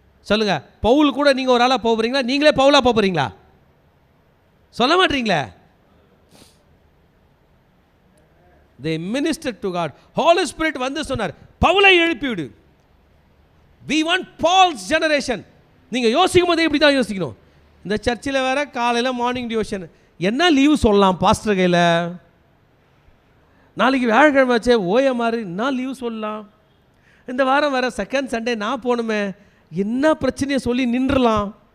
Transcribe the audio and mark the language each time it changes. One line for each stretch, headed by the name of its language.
Tamil: சொல்லுங்க, பவுல் கூட நீங்க ஒரு ஆளா போறீங்களா, நீங்களே பவுலா போறீங்களா? சொல்ல மாட்டீங்களே.
English: They ministered to God. Holy Spirit
Tamil: வந்து சொன்னார், பவுலை எழுப்பிவிடு.
English: We want Paul's generation.
Tamil: நீங்க யோசிக்கும் போதே இப்படி தான் யோசிக்கணும். இந்த சர்ச்சில் வேற காலையில் மார்னிங் டிவோஷன், என்ன லீவ் சொல்லலாம் பாஸ்டர் கையில்? நாளைக்கு வியாழக்கிழமை வச்சே ஓய மாதிரி என்ன லீவ் சொல்லலாம்? இந்த வாரம் வேற செகண்ட் சண்டே நான் போகணுமே, என்ன பிரச்சனையை சொல்லி நின்றுலாம்?